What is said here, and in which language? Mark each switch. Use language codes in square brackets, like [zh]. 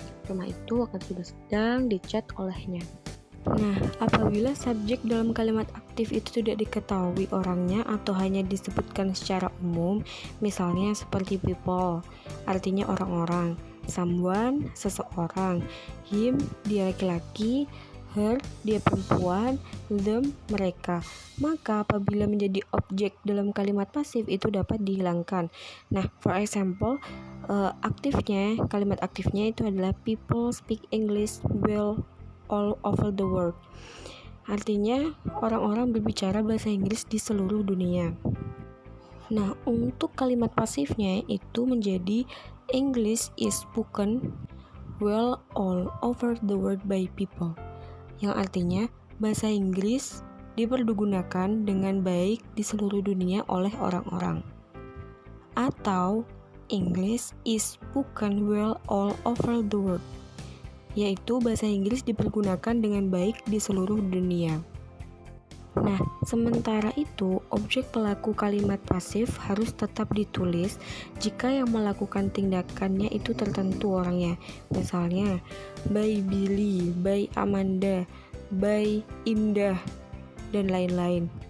[id] Rumah itu akan sudah sedang dicat olehnya. Nah, apabila subjek dalam kalimat aktif itu tidak diketahui orangnya atau hanya disebutkan secara umum, misalnya seperti people, artinya orang-orang, someone, seseorang, him, dia laki-laki, her, dia perempuan, them, mereka. Maka apabila menjadi objek dalam kalimat pasif itu dapat dihilangkan. [en] Nah, for example, [id] kalimat aktifnya itu adalah [en] people speak English well all over the world. [id] Artinya orang-orang berbicara bahasa Inggris di seluruh dunia. Nah, untuk kalimat pasifnya itu menjadi [en] English is spoken well all over the world by people. [id] Yang artinya bahasa Inggris dipergunakan dengan baik di seluruh dunia oleh orang-orang. Atau [en] English is spoken well all over the world. [id] yaitu bahasa Inggris dipergunakan dengan baik di seluruh dunia. Nah, sementara itu, objek pelaku kalimat pasif harus tetap ditulis jika yang melakukan tindakannya itu tertentu orangnya. Misalnya, by Billy, by Amanda, by Indah, dan lain-lain.